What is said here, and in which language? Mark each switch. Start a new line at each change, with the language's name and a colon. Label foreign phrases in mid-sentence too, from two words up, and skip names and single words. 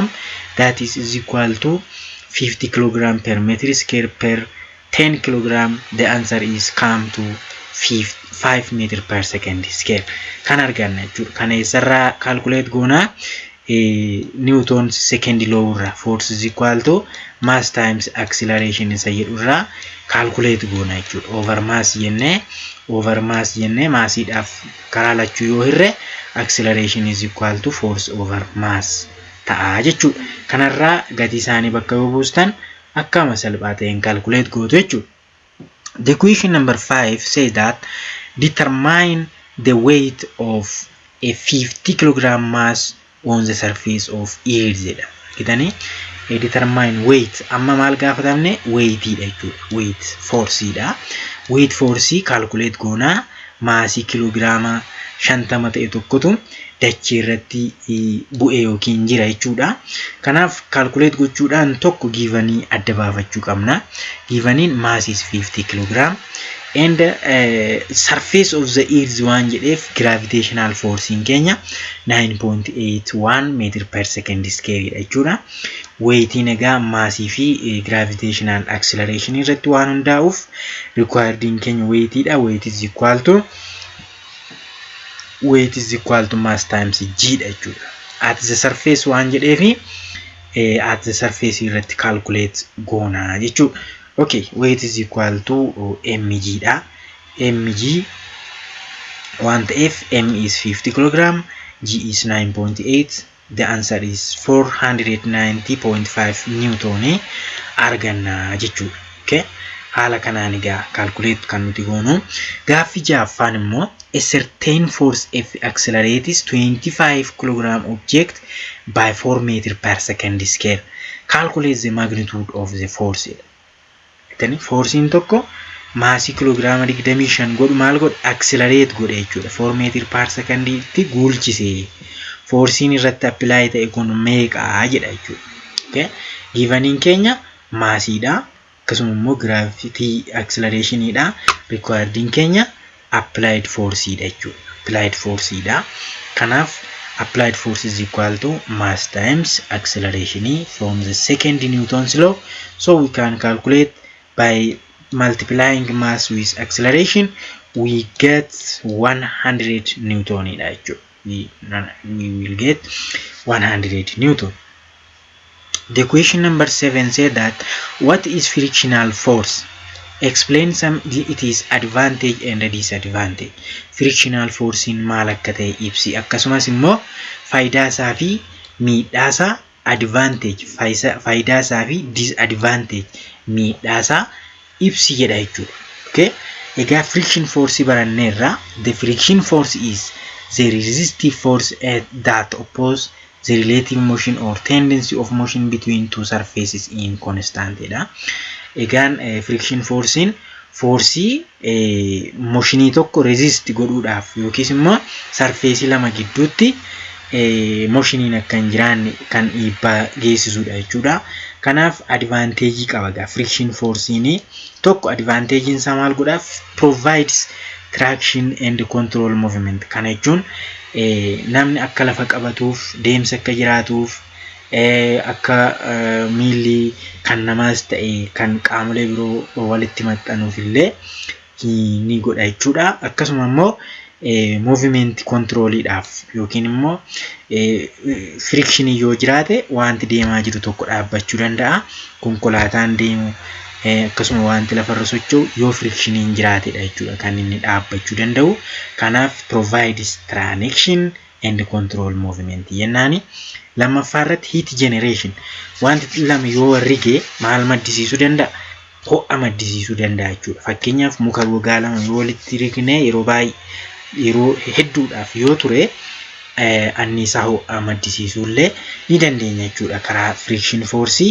English: That is equal to 50 kilogram per meter square per 10 kilogram. The answer is come to 5 meter per second square.
Oromo: Kan arganna jechuudha. Kana isarraa calculate goona.
English: Newton second law irraa force is equal to mass times acceleration
Oromo: isa jedhurraa
English: calculate
Oromo: goona jechuudha.
English: Over mass
Oromo: jennee maasiidhaaf karaa lachuu yoo hirre
English: acceleration is equal to force over mass
Oromo: ta'a jechuudha. Kanarraa gatii isaanii bakka yoo buustan akkama salphaa ta'een calculate gootu jechuudha.
English: The question number 5 says that determine the weight of a 50 kilogram mass on the surface of earth jedha.
Oromo: Kitani
English: determine weight
Oromo: amma maal gaafatamne weight jechuudha.
English: Weight force dha. Weight force calculate goona.
Oromo: Maasii kiloogiraama 50 ta'e tokkotu dachee irratti bu'ee yookiin jira jechuudha. Kanaaf calculate gochuudhaan tokko givanii adda baafachuu qabna.
English: Givaniin mass is 50 kilogram and surface of the earth
Oromo: waan jedheef
English: gravitational force
Oromo: in keenya
English: 9.81 meter per second square jechuudha.
Oromo: Weightiin egaa maasii fi
English: gravitational acceleration
Oromo: irratti waan hundaa'uuf required in keenya weightiidha.
English: Weight is equal to mass times g jechuudha. At the surface
Oromo: waan jedheefi
English: at the surface irratti calculate
Oromo: goona jechuudha.
English: Okay, weight is equal to mg dha. Mg want if m is 50 kilogram, g is 9.8. The answer is 490.5 Newton
Oromo: arganna jechuudha. Okay, haala kanaan egaa calculate kan nuti goonu. Gaaffii ja'affaan immoo
English: a certain force F accelerates 25 kilogram object by 4 meter per second square. Calculate the magnitude of the force.
Oromo: fudhattani forcein tokko maasii kiloogiraama 25 godhu maal godhu accelerate godhe jechuudha 4 meetir
English: per second
Oromo: itti guulchise forcein irratti apply ta'e kun meeqa jedha jechuudha. Okay, giveniin keenya maasiidha akkasuma immoo
English: gravity acceleration
Oromo: idha requiredin keenya
English: applied force
Oromo: idha jechuudha.
English: Applied force idha. Kanaaf applied force is equal to mass times acceleration from the second Newton's law. So we can calculate by multiplying mass with acceleration, we get 100 Newton. We will get 100 Newton. The question number 7 said that what is frictional force? Explain some its advantage and disadvantage. Frictional force
Oromo: in maal akka ta'e ibsi akkasumas immoo faayidaa isaa fi miidhaa isaa advantage faayidaa isaa fi disadvantage miidhaa isaa ibsi jedha jechuudha. Okay, egaa
English: friction force
Oromo: baranneerra.
English: The friction force is the resistive force that oppose the relative motion or tendency of motion between two surfaces in constant dha.
Oromo: Egaan
English: friction forcein force
Oromo: motionii tokko resist godhuudhaaf yookiis immoo surface lama gidduutti motioniin akka hin jiraanne kan dhiibbaa geessisuudha jechuudha.
English: Kanaaf advantage qaba friction forcein tokko advantage
Oromo: isaa maal godhaaf
English: provides traction and control movement.
Oromo: Kana jechuun namni akka lafa qabatuuf deemsa akka jiraatuuf akka miilli kan namaas ta'e kan qaamolee biroo walitti maxxanuuf illee ni godha jechuudha. Akkasuma immoo
English: movement controlidhaaf
Oromo: yookiin immoo friction yoo jiraate wanti deemaa jiru tokko dhaabbachuu danda'a. Konkolaataan deemu akkasuma wanti lafarra socho'u yoo frictioniin jiraatedha jechuudha kan inni dhaabbachuu danda'u.
English: Kanaaf provides traction and control movement yennaani.
Oromo: Lammaffaarratti
English: heat generation
Oromo: wanti lama yoo rigee maal maddisiisuu danda'a? Ho'a maddisiisuu danda'a jechuudha. Fakkeenyaaf muka gogaa lama yoo walitti rignee yeroo hedduudhaaf yoo ture anniisaa ho'a maddisiisuullee ni dandeenya jechuudha karaa friction force.